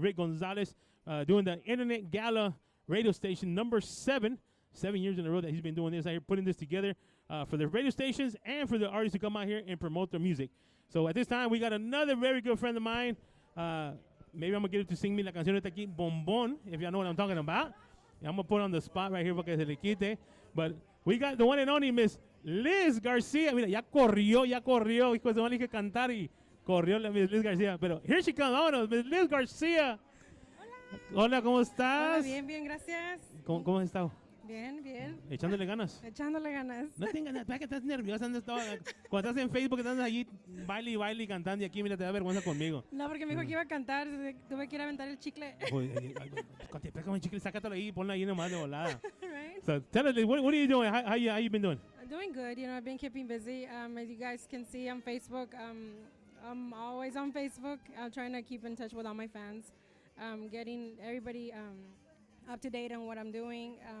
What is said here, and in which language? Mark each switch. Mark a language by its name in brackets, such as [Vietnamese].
[English] Rick Gonzalez, doing the Internet Gala radio station number 7 years in a row that he's been doing this out here, putting this together for the radio stations and for the artists to come out here and promote their music. So at this time, we got another very good friend of mine. Maybe I'm going to get him to sing me [Spanish] la canción esta aquí, [English] Bombón, if y'all know what I'm talking about. I'm going to put on the spot right here [Spanish] porque se le quite. [English] But we got the one and only Miss Liz Garcia. [Spanish] Mira, ya corrió. Hijo de su madre, que cantar y corrió la Miss Liz Garcia. Pero [English] here she comes. [Spanish] Vámonos, Miss Liz Garcia. Hola, ¿cómo estás? Hola, bien, bien, gracias. ¿Cómo has estado? Bien, bien. Echándole ganas. Echándole ganas. No tengas nada, que estás nerviosa. Cuando estás en Facebook, estás allí, baile y cantando. Y aquí, mira, te da vergüenza conmigo. No, porque me dijo que iba a cantar. Tuve que ir a aventar el chicle. Cuando te pega un chicle, sácatelo ahí y ponlo ahí nomás de volada. [English] Right? So tell us, what are you doing? How you been doing? I'm doing good. You know, I've been keeping busy. As you guys can see on Facebook, I'm always on Facebook. I'm trying to keep in touch with all my fans. Getting everybody up to date on what I'm doing.